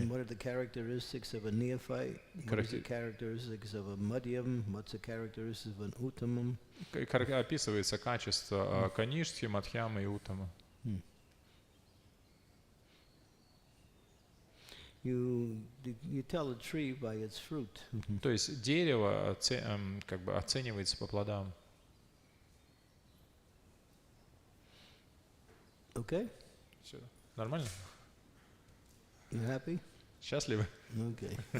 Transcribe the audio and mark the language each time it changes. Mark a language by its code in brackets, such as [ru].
[en] And what are the characteristics of a neophyte? What are the characteristics of a madhyam? What's the characteristics of an uttamam? [ru] Описывается качество каништи, мадхьямы и уттама. [en] You tell a tree by its fruit. [ru] То есть дерево как бы оценивается по плодам. [en] Okay? [ru] Все. Нормально? [en] You happy? [ru] Счастливы? [en] Okay.